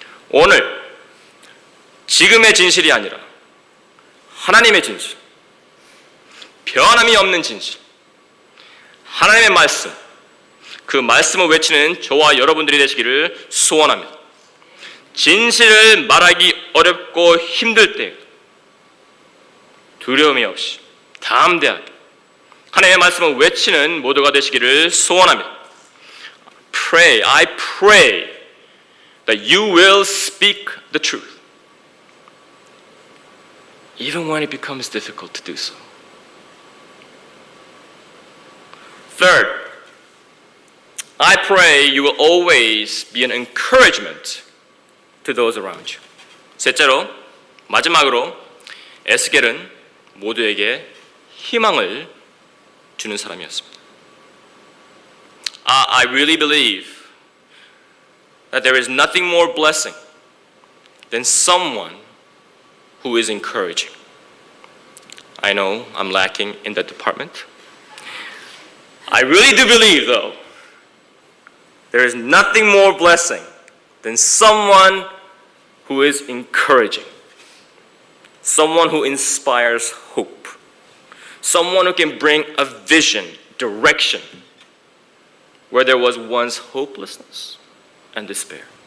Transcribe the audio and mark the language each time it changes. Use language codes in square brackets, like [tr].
[ko] 오늘 지금의 진실이 아니라 하나님의 진실, 변함이 없는 진실, 하나님의 말씀, 그 말씀을 외치는 저와 여러분들이 되시기를 소원합니다. 진실을 말하기 어렵고 힘들 때 두려움이 없이 담대하게 하나님의 말씀을 외치는 모두가 되시기를 소원합니다. [en] I pray that you will speak the truth. Even when it becomes difficult to do so. Third, I pray you will always be an encouragement to those around you. [ko] 셋째로, 마지막으로 에스겔은 모두에게 희망을 주는 사람이었습니다. [en] I really believe that there is nothing more blessing than someone who is encouraging. I know I'm lacking in that department. I really do believe, though, there is nothing more blessing than someone who is encouraging, someone who inspires hope, someone who can bring a vision, direction, where there was once hopelessness and despair.